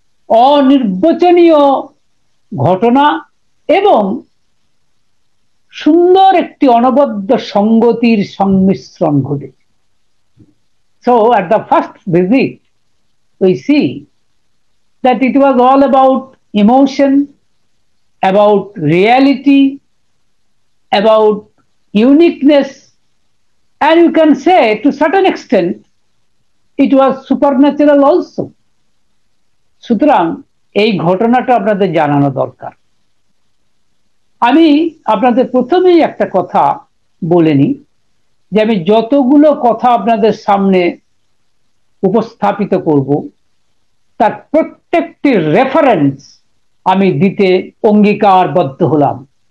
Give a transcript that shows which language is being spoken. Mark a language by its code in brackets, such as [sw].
[bn] অনির্বচনীয় ঘটনা এবং সুন্দর একটি অনবদ্য সংগতির সংমিশ্রণ ঘটেছে। [en] So at the first visit we see that it was all about emotion, about reality, about uniqueness, and you can say to certain extent it was supernatural also. [bn] সুতরাং এই ঘটনাটা আপনাদের জানানো দরকার। আমি আপনাদের প্রথমেই একটা কথা বলে নিই যে আমি যতগুলো কথা আপনাদের সামনে উপস্থাপিত করব তার প্রত্যেকটি রেফারেন্স আমি দিতে অঙ্গীকারবদ্ধ হলাম।